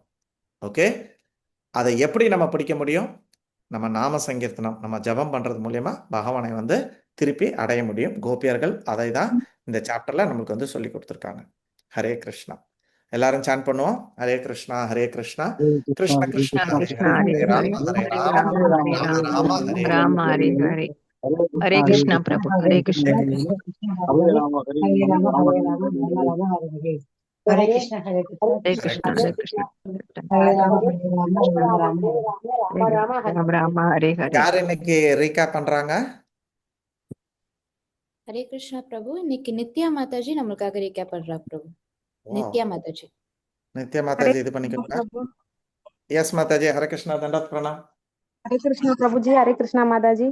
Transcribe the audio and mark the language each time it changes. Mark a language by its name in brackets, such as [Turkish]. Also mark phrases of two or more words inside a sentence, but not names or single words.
[Tamil] ஓகே. அதை எப்படி நம்ம பிடிக்க முடியும்? நம்ம நாம சங்கீர்த்தனம், நம்ம ஜபம் பண்ணுறது மூலயமா பகவானை வந்து திருப்பி அடைய முடியும். கோபியர்கள் அதை தான் இந்த சாப்டரில் நம்மளுக்கு வந்து சொல்லி கொடுத்துருக்காங்க. ஹரே கிருஷ்ணா. எல்லாரும் சான் பண்ணுவோம். ஹரே கிருஷ்ணா ஹரே கிருஷ்ணா கிருஷ்ண கிருஷ்ணா ஹரே ஹரே, ஹரே ராம ஹரே ராம ராம ராம ஹரே ராம ஹரே ஹரே. ஹரே கிருஷ்ணா பிரபு. ஹரே கிருஷ்ணா. ஹரே ராம ஹரே ஹரே ராம ராம ராம ஹரே கிருஷ்ண ராம ராம ராம ஹரே ஹரே. ஹரே கிருஷ்ணா ஹரே ஹரே கிருஷ்ணா கிருஷ்ணா. ஹரே கிருஷ்ணா. ஹரே ராம ஹரே ராம ராம ராம ஹரே ராம ராம ஹரே ஹரே. யார் இன்னைக்கு ரீகேப் பண்றாங்க? ஹரே கிருஷ்ணா பிரபு. இன்னைக்கு நித்யா மாதாஜி நம்மளுக்காக ரீகேப் பண்றா பிரபு. நித்யா மாதாஜி. நித்யா மாதாஜி இது பண்ணிக்கோங்க. எஸ் மாதாஜி. ஹரே கிருஷ்ணா. [Sanskrit] दण्डवत् प्रणाम. [Tamil] ஹரே கிருஷ்ணா பிரபுஜி. ஹரே கிருஷ்ணா மாதாஜி.